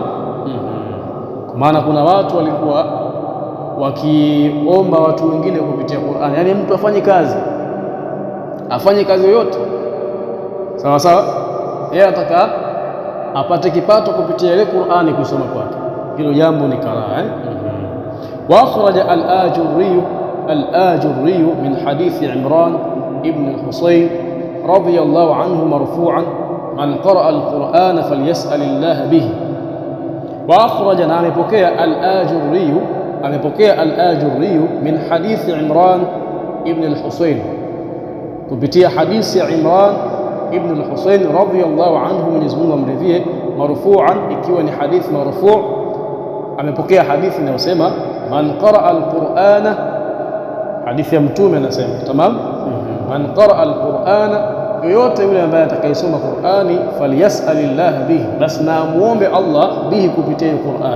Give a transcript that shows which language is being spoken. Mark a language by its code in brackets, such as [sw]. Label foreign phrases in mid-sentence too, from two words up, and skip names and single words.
[sw] Kwa maana kuna watu walikuwa wakiomba watu wengine kupitia Qur'ani, yaani mtu afanye kazi yoyote sawa sawa, yeye ataka apate kipato kupitia ile Qur'ani kusoma kwake, hilo jambo ni karaha. [ar] وأخرج الآجري من حديث عمران بن الحصين رضي الله عنه مرفوعا من قرأ القرآن فليسأل الله به. وأخرج, [sw] na amepokea al-Ajurri [ar] من حديث [sw] Imran ibn al-Husayn, kupitia hadithi ya Imran ibn al-Husayn [ar] رضي الله عنه, [sw] Mwenyezi Mungu amridhie, marfu'an, ikiwa ni hadithi marfu'. Amepokea hadithi inayosema [ar] من قرأ القرآن, [sw] hadithi ya Mtume anasema, tamam, [ar] من قرأ القرآن, [sw] yoyote yule ambaye atakayesoma Qur'ani, [ar] فليسأل الله به, [sw] basi na muombe Allah bihi, kupitia Qur'ani.